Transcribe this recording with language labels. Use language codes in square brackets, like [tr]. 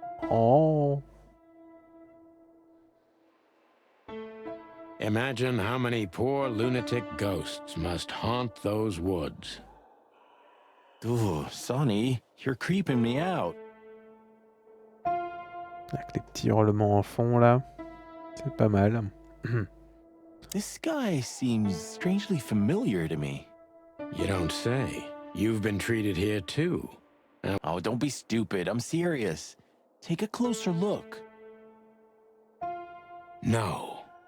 [en] Oh. Imagine how many poor lunatic ghosts must haunt those woods. Ooh, Sonny, you're creeping me out. [fr] Avec les petits hurlements en fond là. C'est pas mal. [en] This guy seems strangely familiar to me. You don't say. You've been treated here too. Oh, don't be stupid. I'm serious. Take a closer look. No.